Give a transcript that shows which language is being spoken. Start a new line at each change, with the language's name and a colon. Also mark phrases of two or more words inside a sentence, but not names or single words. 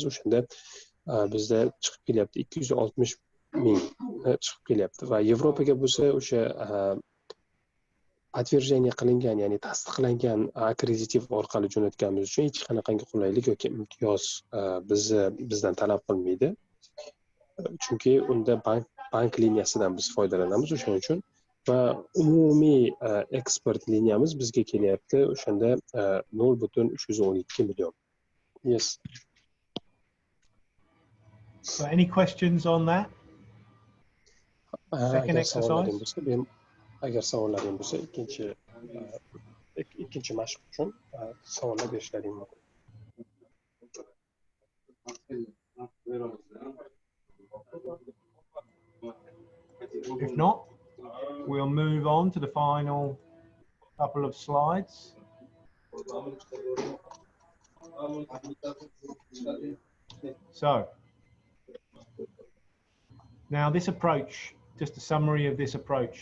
Uzbek: O'shanda bizda chiqib kelyapti 260 ming chiqib kelyapti va Yevropaga bo'lsa o'sha подтверждение qilingan, ya'ni tasdiqlangan akkreditiv orqali jo'natganimiz uchun hech qanaqangi qulaylik yoki imtiyoz bizdan talab qilmaydi. Chunki unda bank liniyasidan biz foydalanamiz o'shaning uchun va umumiy eksport liniyamiz bizga kelyapti o'shanda 0.312 million.
English: Yes. So any questions on that? Second exercise.
Uzbek: Agar savollaring bo'lsa, ikkinchi mashq uchun savollar berishlaring mumkin.
English: If not, we'll move on to the final couple of slides. So, now this approach, just a summary of this approach.